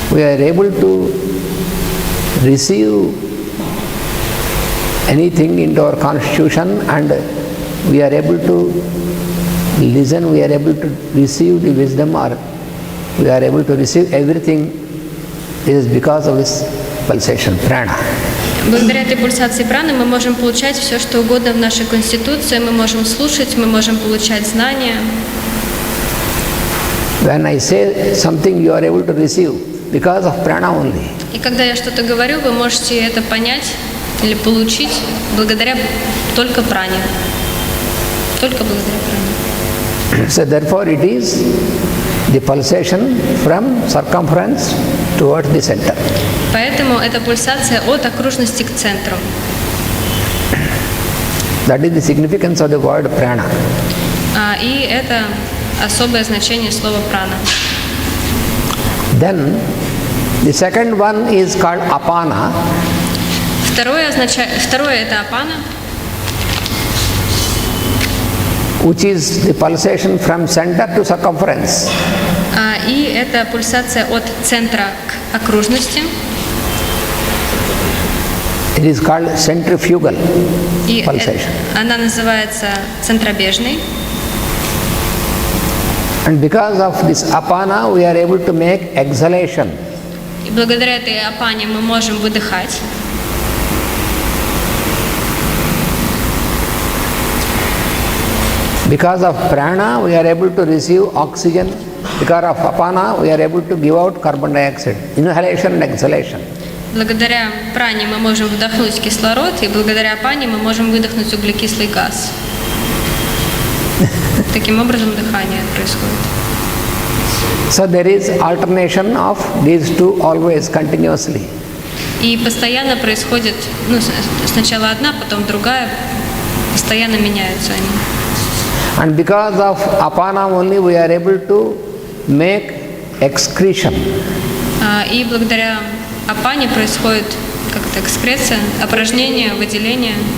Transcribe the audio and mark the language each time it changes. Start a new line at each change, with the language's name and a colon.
English: we are able to receive anything into our constitution, and we are able to listen, we are able to receive the wisdom, or we are able to receive everything, is because of this pulsation, prana.
Russian: Благодаря этой пульсации праны мы можем получать все, что угодно в нашей конституции, мы можем слушать, мы можем получать знания.
English: When I say something, you are able to receive because of prana only.
Russian: И когда я что-то говорю, вы можете это понять или получить благодаря только пране. Только благодаря пране.
English: So therefore it is the pulsation from circumference towards the center.
Russian: Поэтому это пульсация от окружности к центру.
English: That is the significance of the word prana.
Russian: И это особое значение слова прана.
English: Then the second one is called apana.
Russian: Второе это апана,
English: which is the pulsation from center to circumference.
Russian: И это пульсация от центра к окружности.
English: It is called centrifugal pulsation.
Russian: Она называется центробежной.
English: And because of this apana, we are able to make exhalation.
Russian: И благодаря этой апане мы можем выдыхать.
English: Because of prana, we are able to receive oxygen. Because of apana, we are able to give out carbon dioxide. Inhalation and exhalation.
Russian: Благодаря пране мы можем вдохнуть кислород, и благодаря апане мы можем выдохнуть углекислый газ. Таким образом дыхание происходит.
English: So there is alternation of these two always continuously.
Russian: И постоянно происходит, сначала одна, потом другая, постоянно меняются они.
English: And because of apana only, we are able to make excretion.
Russian: И благодаря апане происходит как-то экскреция, опорожнение, выделение.